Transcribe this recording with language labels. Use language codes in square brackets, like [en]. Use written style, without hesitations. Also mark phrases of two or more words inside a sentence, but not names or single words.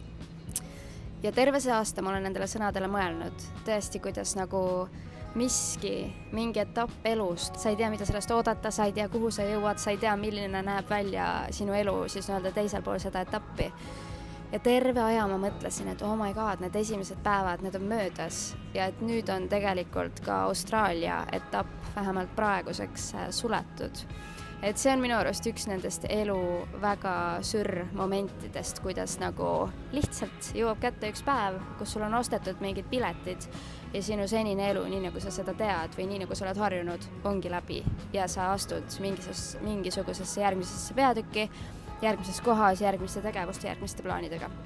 [et] Ja terve see aasta ma olen nendele sõnadele mõelnud. Tõesti, kuidas nagu miski, mingi etapp elust, sa ei tea, mida sellest oodata, sa ei tea, kuhu sa jõuad, sa ei tea, milline näeb välja sinu elu siis öelda teisel pool seda etappi. Ja terve aja ma mõtlesin, et [en] oh my god, [et] need esimesed päevad, need on möödas ja et nüüd on tegelikult ka Austraalia etapp vähemalt praeguseks suletud. Et see on minu arust üks nendest elu väga momentidest, kuidas nagu lihtsalt jõuab kätte üks päev, kus sul on ostetud mingid piletid ja sinu senine elu, nii nagu sa seda tead või nii nagu sa oled harjunud, ongi läbi ja sa astud mingisugusesse järgmisesse peatükki, järgmises kohas, järgmiste tegevuste, järgmiste plaanidega.